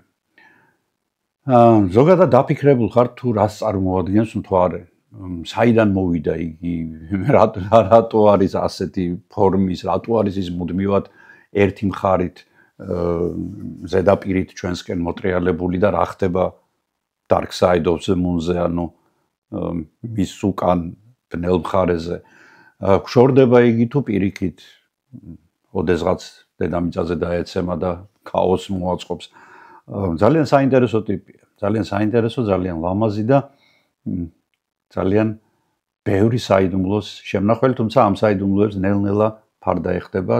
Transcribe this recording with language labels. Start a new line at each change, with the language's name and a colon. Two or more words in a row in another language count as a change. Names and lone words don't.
Georgian: ზოგადად დაფიქრებულ ხარ თუ რას წარმოადგენს მთვარე. საიდან მოვიდა იგი, რატო არის ასეთი ფორმის, რატო არის ის მუდმივად ერთი მხარით ზედაპირით ჩვენსკენ მოტრიალებული და რა ხდება
English: dark side of the moon-ზე,
Georgian: ანუ მის უკან ბნელ მხარეზე. გშორდება იგი თუ პირიქით ოდესღაც დედამიწაზე დაეცემა და ქაოსს მოაწყობს. ძალიან საინტერესო ტიპია, ძალიან საინტერესო, ძალიან ლამაზი და ძალიან ბევრი საიდუმლოს შემნახველი, თუმცა ამ საიდუმლოებს ნელ-ნელა ფარდა ეხდებათ,